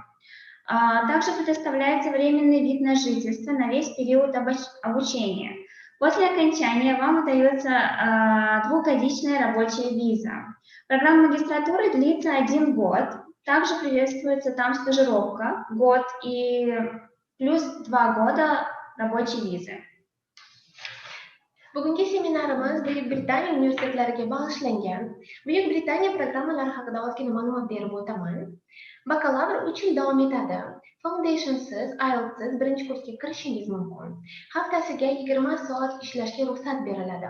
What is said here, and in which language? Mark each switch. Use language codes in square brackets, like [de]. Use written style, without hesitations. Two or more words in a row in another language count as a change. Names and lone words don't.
[ru] Также предоставляется временный вид на жительство на весь период обучения. После окончания вам выдается 2-годичная рабочая виза. Программа магистратуры длится 1 год. Также приветствуется там стажировка, год и плюс 2 года рабочей визы. [uz] Bugungi seminarimiz Buyuk Britaniya universitetlariga bag'ishlangan. Buyuk Britaniya programmalari haqida ozgina ma'lumot berib o'taman. Bakalavr 3 yil davom etadi. Foundationsiz, IELTSsiz birinchi kursga kirishingiz mumkin. Haftasiga 20 soat ishlashga ruxsat beriladi.